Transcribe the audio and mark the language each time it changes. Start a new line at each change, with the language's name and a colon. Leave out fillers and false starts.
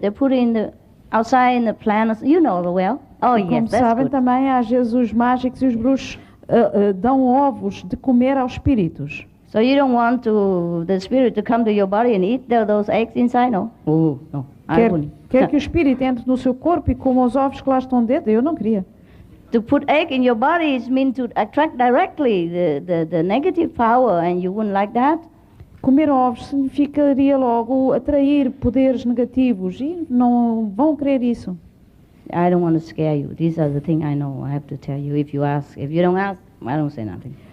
English: They put it outside in the plant. You know well. Oh, yes,
Portuguese: Como sabem também, às vezes os mágicos e os bruxos dão ovos de comer aos espíritos.
English: So you don't want the spirit to come to your body and eat those eggs inside, no? Oh, no.
Portuguese: Quer que o espírito entre no seu corpo e coma os ovos que lá estão dentro? Eu não queria.
English: To put egg in your body is mean to attract directly the negative power, and you wouldn't like that?
Portuguese: Comer ovos significaria logo atrair poderes negativos e não vão querer isso.
English: I don't want to scare you. These are the things I know. I have to tell you. If you ask, if you don't ask, I don't say nothing.